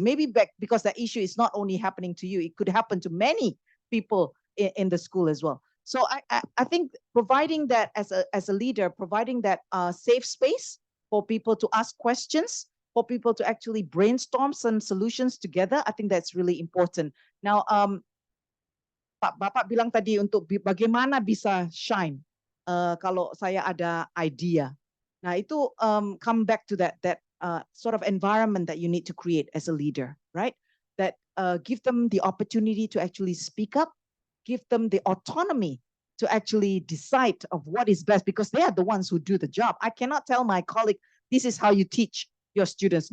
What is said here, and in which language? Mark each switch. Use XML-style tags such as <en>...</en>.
<en>Maybe because that issue is not only happening to you, it could happen to many people in the school as well. So I think providing that as a leader, providing that safe space for people to ask questions, for people to actually brainstorm some solutions together, I think that's really important.</en> <id>Now, Bapak bilang tadi untuk bagaimana bisa shine kalau saya ada idea. Nah, itu</id> <en>come back to that sort of environment that you need to create as a leader, right? That give them the opportunity to actually speak up, give them the autonomy to actually decide of what is best, because they are the ones who do the job. I cannot tell my colleague, this is how you teach your students.</en>